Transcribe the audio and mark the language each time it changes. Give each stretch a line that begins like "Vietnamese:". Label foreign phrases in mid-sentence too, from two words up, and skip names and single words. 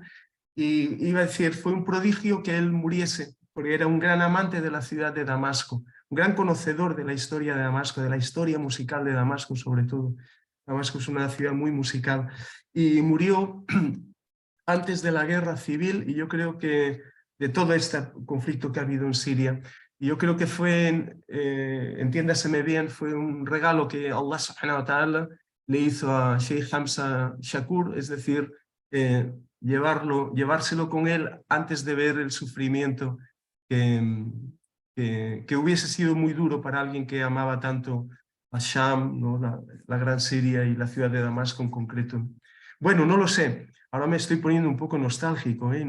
Spanish: Y iba a decir, fue un prodigio que él muriese, porque era un gran amante de la ciudad de Damasco, un gran conocedor de la historia de Damasco, de la historia musical de Damasco sobre todo. Damasco es una ciudad muy musical. Y murió antes de la guerra civil y yo creo que de todo este conflicto que ha habido en Siria. Y yo creo que fue, entiéndaseme bien, fue un regalo que
Arabic: الله سبحانه وتعالى
Spanish: le hizo a Sheikh Hamza Shakur, es decir, llevárselo con él antes de ver el sufrimiento que hubiese sido muy duro para alguien que amaba tanto a Sham, ¿no? la gran Siria y la ciudad de Damasco en concreto. Bueno, no lo sé, ahora me estoy poniendo un poco nostálgico, ¿eh?